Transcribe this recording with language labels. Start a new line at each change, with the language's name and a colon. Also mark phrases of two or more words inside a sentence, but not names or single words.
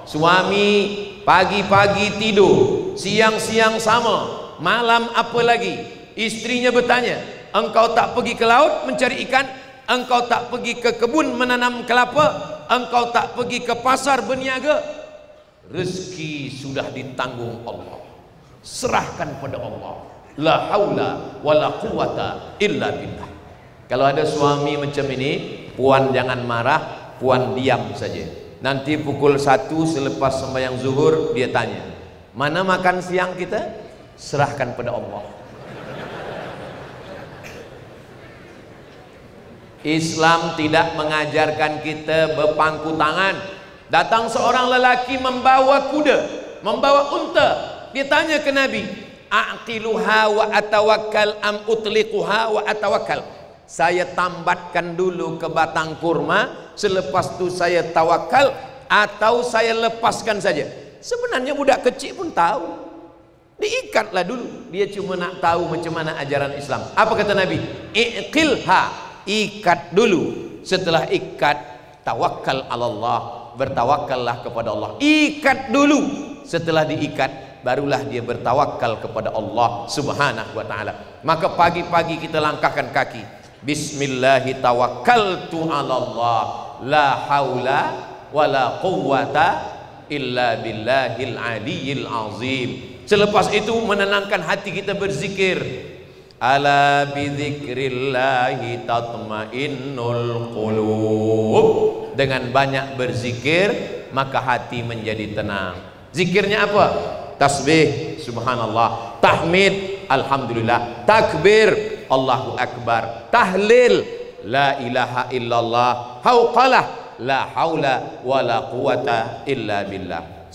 Malay: Suami pagi-pagi tidur, siang-siang sama, malam apa lagi. Istrinya bertanya, engkau tak pergi ke laut mencari ikan, engkau tak pergi ke kebun menanam kelapa, engkau tak pergi ke pasar berniaga. Rezeki sudah ditanggung Allah, serahkan pada Allah.
Arabic: لا حول ولا قوة إلا بالله.
Malay: Kalau ada suami macam ini, puan jangan marah, puan diam saja. Nanti pukul 1 selepas sembahyang zuhur dia tanya, mana makan siang kita? Serahkan pada Allah. Islam tidak mengajarkan kita berpangku tangan. Datang seorang lelaki membawa kuda, membawa unta. Dia tanya ke Nabi,
Arabic: أعقلها وأتوكل أم أطلقها وأتوكل.
Malay: Saya tambatkan dulu ke batang kurma, selepas itu saya tawakal, atau saya lepaskan saja. Sebenarnya budak kecil pun tahu, diikatlah dulu. Dia cuma nak tahu macam mana ajaran Islam. Apa kata Nabi? Iqilha, ikat dulu. Setelah ikat, tawakal Allah, bertawakallah kepada Allah. Ikat dulu. Setelah diikat, barulah dia bertawakal kepada Allah
Arabic: سبحانه وتعالى.
Malay: Maka pagi-pagi kita langkahkan kaki,
Arabic: بسم الله توكلت على الله، لا حول ولا قوة إلا بالله العلي العظيم.
Malay: Selepas itu menenangkan hati kita berzikir,
Arabic: ألا بذكر الله تطمئن القلوب.
Malay: Dengan banyak berzikir maka hati menjadi tenang. Zikirnya apa?
Arabic: تسبيح سبحان الله، تحميد الحمد لله، تكبير الله أكبر، تهليل لا إله إلا الله، حوقلة لا حول ولا قوة إلا بالله.